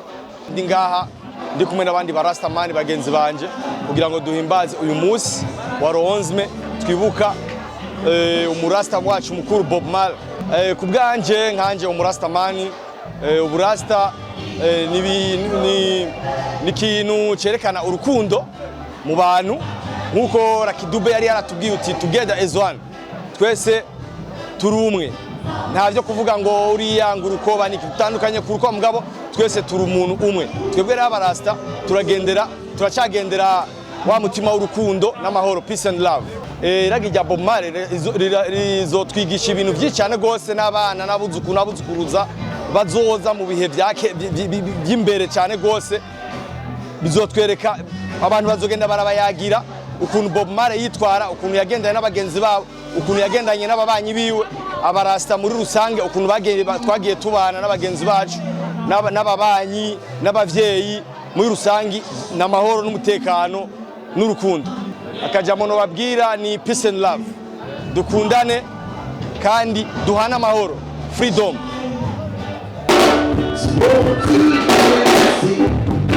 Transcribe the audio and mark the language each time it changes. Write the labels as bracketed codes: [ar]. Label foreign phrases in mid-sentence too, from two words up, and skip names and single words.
[rn] Ndi ngaha ndi kumwe n'abandi barastamani bagenzi banje kugira ngo duhimbaze uyu munsi wa 11 twibuka umurasta wacu mukuru Bob Marley. Ku bwanje nkanje umurastamani, uburasta ni kintu cerekana urukundo mu bantu, nkuko Rakidube yari yaratubwiye uti [en] together as one, [rn] twese turi umwe. Ntavyo kuvuga ngo uriya nguruko ni kitandukanye kuruko mugabo, twese turi umuntu umwe. Twebwe abarasta turacagendera wa mutima w'urukundo n'amahoro, [en] peace and love. [rn] Iragi rya Bob Marley rizotwigisha ibintu byinshi cyane gose, n'abana n'abuzukuruza bazoza mu bihe by'imbere cyane gose. bizotwereka abantu bazogenda barabayagira ukuntu Bob Marley yitwara, ukuntu yagendanye n'abagenzi babo, ukuntu yagendanye n'ababanyi biwe, abarasta muri rusange, ukuntu twagiye tubana n'abagenzi bacu n'ababanyi n'abavyeyi muri rusangi, n'amahoro n'umutekano n'urukundo. Akajambo no babwira ni [en] peace and love, [rn] dukundane kandi duhana amahoro, freedom.